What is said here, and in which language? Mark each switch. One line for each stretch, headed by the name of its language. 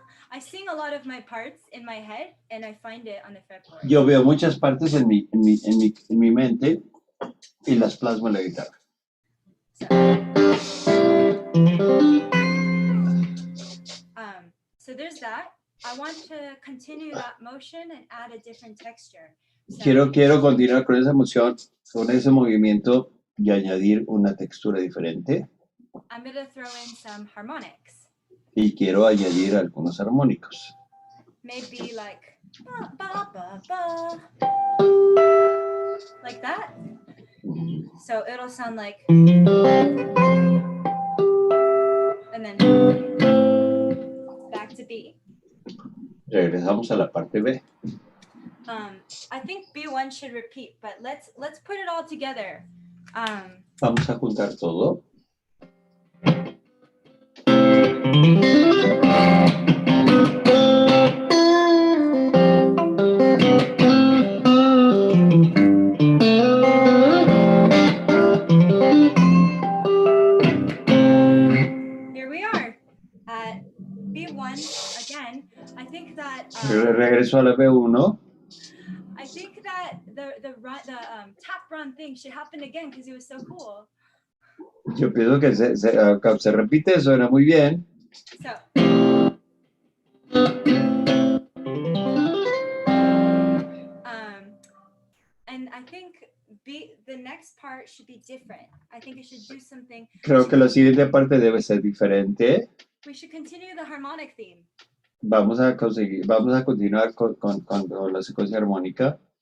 English: I sing a lot of my parts in my head and I find it on the fretboard.
Spanish: Yo veo muchas partes en mi mente y las plasmo en la guitarra.
English: So there's that. I want to continue that motion and add a different texture. So,
Spanish: Quiero continuar con esa emoción, con ese movimiento y añadir una textura diferente.
English: I'm going to throw in some harmonics.
Spanish: Y quiero añadir algunos armónicos.
English: maybe like ba, ba, ba, ba, like that. So it'll sound like, and then back to B.
Spanish: Regresamos a la parte B.
English: I think B1 should repeat, but let's put it all together.
Spanish: Vamos a juntar todo.
English: Here we are at B1 again. I think that
Spanish: Regreso a la B1.
English: I think that the tap run thing should happen again because it was so cool.
Spanish: Yo pienso que se repite, suena muy bien.
English: So. And I think the next part should be different. I think it should do something.
Spanish: Creo que la siguiente parte debe ser diferente.
English: We should continue the harmonic theme.
Spanish: Vamos a continuar con la secuencia armónica.